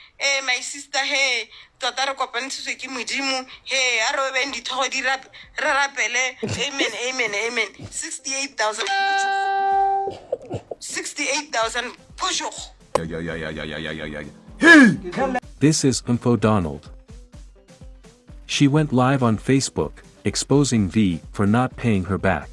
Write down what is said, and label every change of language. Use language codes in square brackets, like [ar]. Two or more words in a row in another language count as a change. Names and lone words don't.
[en] my sister, [tn] hey, tota re kopantsitswe ke modimo, hey, a re beng dithogo di re rapele, amen, amen, amen. [en] 68,000. 68,000 push. This is Info Donald. She went live on Facebook, exposing V for not paying her back.